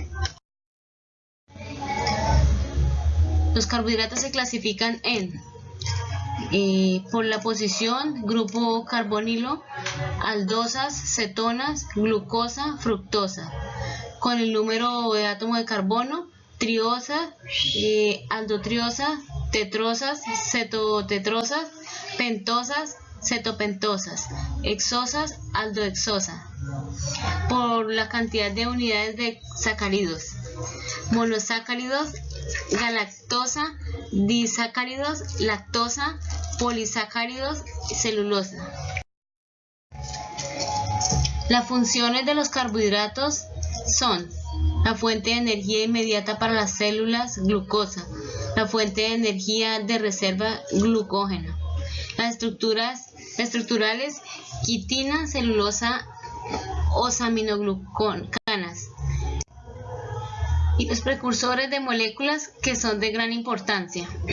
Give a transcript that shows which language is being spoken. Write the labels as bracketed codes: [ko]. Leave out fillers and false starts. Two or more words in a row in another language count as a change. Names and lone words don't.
[es] Los carbohidratos se clasifican por la posición, grupo carbonilo, aldosas, cetonas, glucosa, fructosa. Con el número de átomo de carbono, triosa, aldotriosa, tetrosas, cetotetrosas, pentosas, cetopentosas, hexosas, aldohexosas. Por la cantidad de unidades de sacáridos, monosacáridos, galactosa, disacáridos, lactosa, polisacáridos, celulosa. Las funciones de los carbohidratos son: la fuente de energía inmediata para las células, glucosa; la fuente de energía de reserva, glucógeno; las estructurales, quitina, celulosa, osaminoglucanas; y los precursores de moléculas que son de gran importancia.